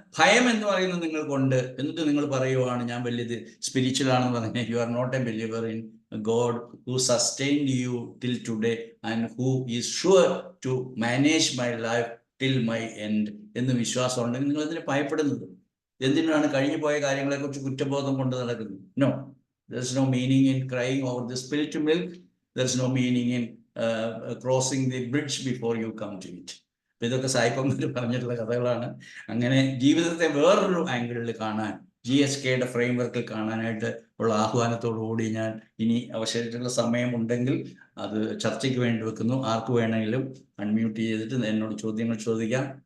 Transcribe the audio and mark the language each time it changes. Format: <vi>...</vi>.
<ml>ഭയം എന്ന് പറയുന്നത് നിങ്ങൾക്കുണ്ട്, എന്നിട്ട് നിങ്ങൾ പറയുവാണ് ഞാൻ വലിയത് സ്പിരിച്വൽ ആണെന്ന് പറഞ്ഞാൽ</ml> <en>you are not a believer in God who sustained you till today and who is sure to manage my life till my end</en> <ml>എന്ന് വിശ്വാസം ഉണ്ടെങ്കിൽ നിങ്ങൾ എന്തിനു ഭയപ്പെടുന്നത്? എന്തിനാണ് കഴിഞ്ഞു പോയ കാര്യങ്ങളെ കുറിച്ച് കുറ്റബോധം കൊണ്ട് നടക്കുന്നത്?</ml> <en>No, there is no meaning in crying over the spilt milk. There is no meaning in crossing the bridge before you come to it.</en> <ml>ഇതൊക്കെ സായിപ്പന്മാർ പറഞ്ഞിട്ടുള്ള കഥകളാണ്. അങ്ങനെ ജീവിതത്തെ വേറൊരു ആംഗിളിൽ കാണാൻ, GSKയുടെ ഫ്രെയിംവർക്കിൽ കാണാനായിട്ട് ഉള്ള ആഹ്വാനത്തോടുകൂടി ഞാൻ ഇനി അവശേഷിച്ചുള്ള സമയമുണ്ടെങ്കിൽ അത് ചർച്ചയ്ക്ക് വേണ്ടി വെക്കുന്നു. ആർക്ക് വേണമെങ്കിലും അൺമ്യൂട്ട് ചെയ്തിട്ട് എന്നോട് ചോദ്യങ്ങൾ ചോദിക്കാം.</ml>